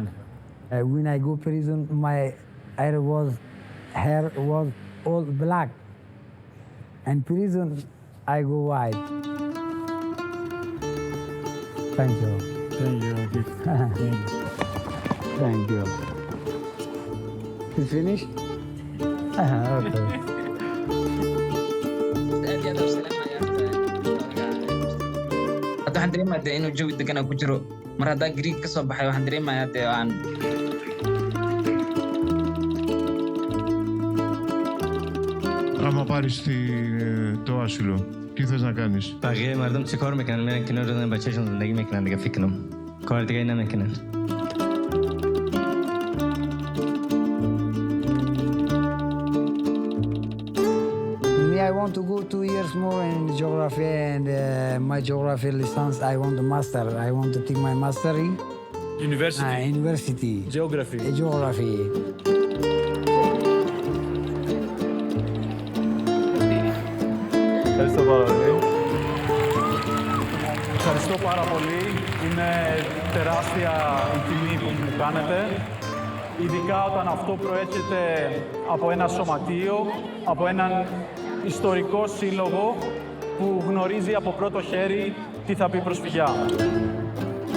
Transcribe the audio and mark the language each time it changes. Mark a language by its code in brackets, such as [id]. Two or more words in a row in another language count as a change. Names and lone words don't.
[en] When I go prison, my hair was all black. And prison, I go white. Thank you. Thank you. Thank you. Thank you. It's finished? Okay. [so] waxaan dareemayaa dee inuu jawi degan ku jiro mar haddaa Greek ka soo baxay waxaan dareemayaa dee aan [el] Άμα πάρεις το άσυλο, τι θες να κάνεις? [fa] بقیه مردم چه کار میکنن؟ میرن کنار رو دارن بچه‌شون زندگی میکنن دیگه فکر کنم کار دیگه نمیکنن. [en] Me, I want to go 2 years more in geography and my geography license, I want to master. I want to take my master in University. University. Geography. Geography. [el] Ευχαριστώ πάρα πολύ. Ευχαριστώ πάρα πολύ. Είναι τεράστια η τιμή που μου κάνετε. Ειδικά όταν αυτό προέρχεται από ένα σωματείο, από έναν ιστορικό σύλλογο που γνωρίζει από πρώτο χέρι τι θα πει προσφυγιά.